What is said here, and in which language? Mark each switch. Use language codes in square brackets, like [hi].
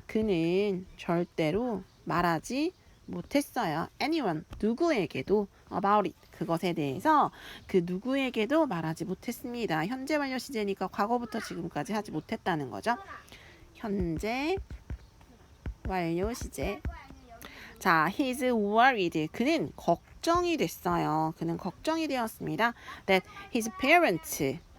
[ko] 그는 절대로 말하지 못했어요. [en] anyone, [ko] 누구에게도 [en] about it. [ko] 그것에 대해서 그 누구에게도 말하지 못했습니다. 현재 완료 시제니까 과거부터 지금까지 하지 못했다는 거죠. 현재 완료 시제. [en] 자, he's worried. [ko] 그는 걱정이 됐어요. 그는 걱정이 되었습니다. [en] That his parents,